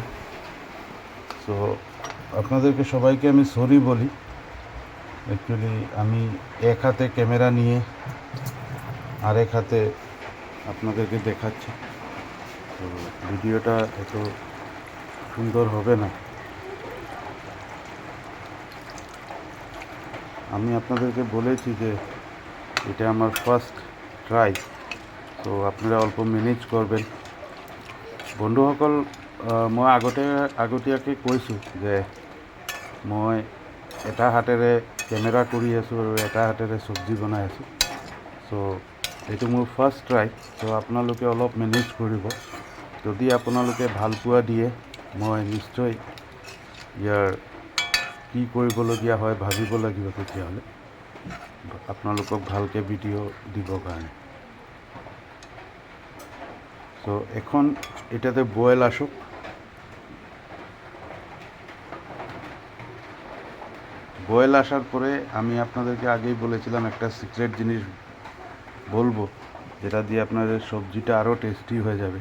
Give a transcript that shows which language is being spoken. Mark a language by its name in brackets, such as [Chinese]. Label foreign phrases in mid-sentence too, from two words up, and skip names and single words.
[Bangla] তো আপনাদেরকে সবাইকে আমি সরি বলি, অ্যাকচুয়ালি আমি এক হাতে ক্যামেরা নিয়ে আরেক হাতে আপনাদেরকে দেখাচ্ছি, তো ভিডিওটা এত সুন্দর হবে না। আমি আপনাদেরকে বলেছি যে এটা আমার [English] first try, [Bangla] তো আপনারা অল্প মেনেজ করবেন। [Assamese] বন্ধুসকল, মই আগতীয়াকৈ কৈছোঁ যে মই এটা হাতেৰে কেমেৰা কৰি আছোঁ আৰু এটা হাতেৰে চব্জি বনাই আছোঁ। চ' এইটো মোৰ [English] first try. [Assamese] চ' আপোনালোকে অলপ মেনেজ কৰিব। যদি আপোনালোকে ভাল পোৱা দিয়ে, মই নিশ্চয় ইয়াৰ কি কৰিবলগীয়া হয় ভাবিব লাগিব তেতিয়াহ'লে আপোনালোকক ভালকৈ ভিডিঅ' দিবৰ কাৰণে। [Bangla] তো এখন এটাতে বয়েল আসুক। বয়েল আসার পরে আমি আপনাদেরকে আগেই বলেছিলাম একটা সিক্রেট জিনিস বলবো, যেটা দিয়ে আপনাদের সবজিটা আরও টেস্টি হয়ে যাবে।